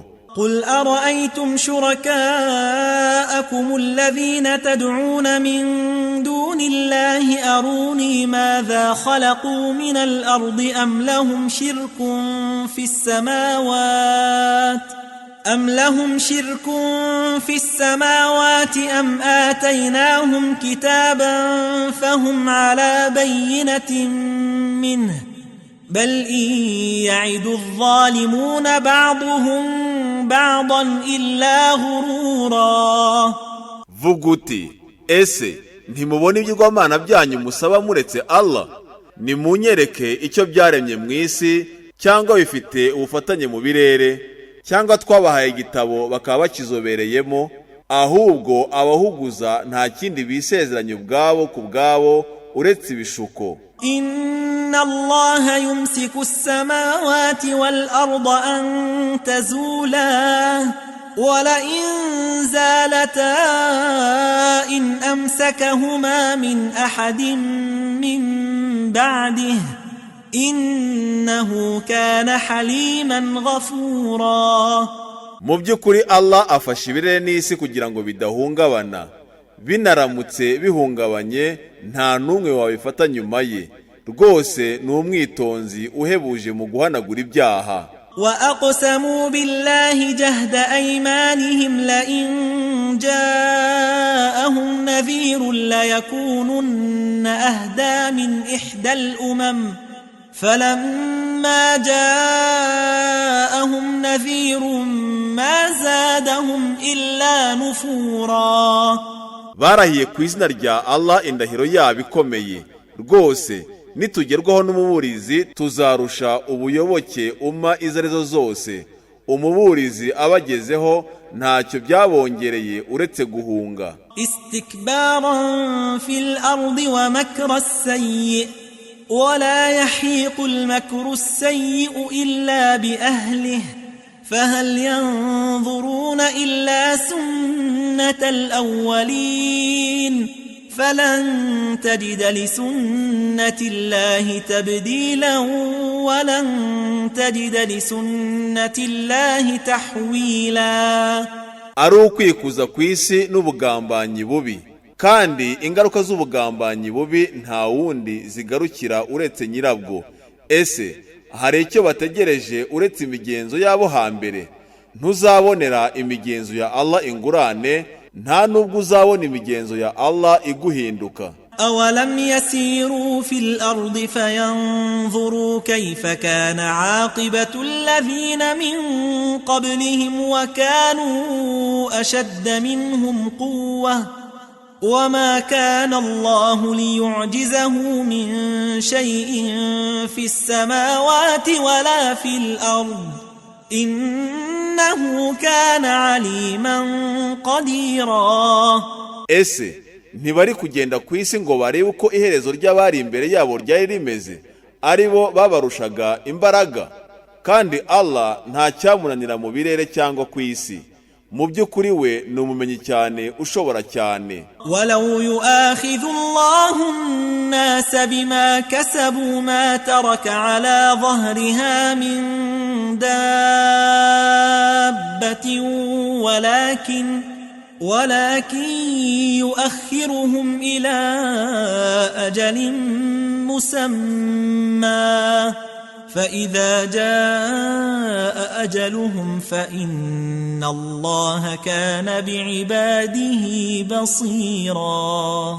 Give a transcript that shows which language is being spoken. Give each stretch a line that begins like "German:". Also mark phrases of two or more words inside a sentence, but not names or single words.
Arabic: قل أرأيتم شركاءكم الذين تدعون من دون الله أروني ماذا خلقوا من الأرض أم لهم شرك في السماوات أم آتيناهم كتابا فهم على بينة منه بل إن يعد الظالمون بعضهم بعضا إلا غرورا.
Kinyarwanda: Vuguti, ese ntimubona ibigirwamana byanyu musaba muretse Allah? Nimunyereke icyo byaremye mu isi, cyangwa bifite ubufatanye mu birere, cyangwa twabahaye igitabo bakaba bakizobereyemo, ahubwo abahuguza nta kindi bisezeranye ubwabo ku bwabo uretse ibishuko.
Arabic: إن الله يمسك السماوات والأرض أن تزولا ولئن زالتا إن أمسكهما من أحد من بعده إنه كان حليما غفورا.
Kinyarwanda: Mu by'ukuri Allah afasha ibirere n'isi kugira ngo bidahungabana, binaramutse bihungabanye nta numwe wabifata nyuma ye, rwose ni umwitonzi uhebuje mu guhanagura ibyaha.
Arabic: وأقسموا بالله جهد أيمانهم لئن جاءهم نذير ليكونن أهدى من إحدى الأمم فلما جاءهم نذير ما زادهم إلا نفورا.
Kinyarwanda: Barahiye ku izina rya Allah indahiro yabo ikomeye, rwose nitugerwaho n'umuburizi tuzarusha ubuyoboke umma izo arizo zose. Umuburizi abagezeho ntacyo byabongereye uretse guhunga.
Arabic: استكبارا في الأرض ومكر السيئ ولا يحيق المكر السيء إلا بأهله فهل ينظرون إلا سنة الأولين فلن تجد لسنة الله تبديلا ولن تجد لسنة الله تحويلا.
Kinyarwanda: Ari ukwikuza ku isi n'ubugambanyi bubi, kandi ingaruka z'ubugambanyi bubi nta wundi zigarukira uretse nyirabwo. Ese hari icyo bategereje uretse imigenzo yabo hambere? Ntuzabonera imigenzo ya Allah ingurane, nta nubwo uzabona imigenzo ya Allah iguhinduka.
Arabic: أولم يسيروا في الأرض فينظروا كيف كان عاقبة الذين من قبلهم وكانوا أشد منهم قوة وما كان الله ليعجزه من شيء في السماوات ولا في الأرض إنه كان عليما قديرا.
Kinyarwanda: Ese ntibari kugenda ku isi ngo barebe uko iherezo ry'abari imbere yabo ryari rimeze, aribo babarushaga imbaraga? Kandi Allah nta cyamunanira mu birere cyangwa ku isi. Mu by'ukuri we ni umumenyi cyane ushobora cyane.
Arabic: ولو يؤاخذ الله الناس بما كسبوا ما ترك على ظهرها من dabbatin ولكن يؤخرهم إلى أجل مسمى فإذا جاء أجلهم فإن الله كان بعباده بصيرا.